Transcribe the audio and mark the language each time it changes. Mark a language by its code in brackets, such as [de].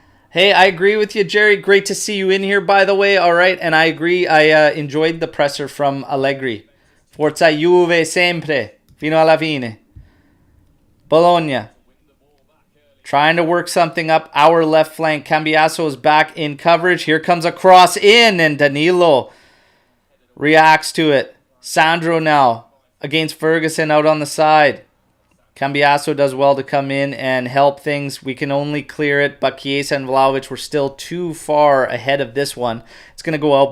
[en] Hey, I agree with you, Jerry. Great to see you in here, by the way. All right, and I agree. I enjoyed the presser from Allegri. [it] Forza Juve sempre, fino alla fine. [en] Bologna. Trying to work something up our left flank. Cambiasso is back in coverage. Here comes a cross in, and Danilo reacts to it. Sandro now against Ferguson out on the side. Cambiasso does well to come in and help things. We can only clear it, but Chiesa and Vlahovic were still too far ahead of this one. It's going to go out.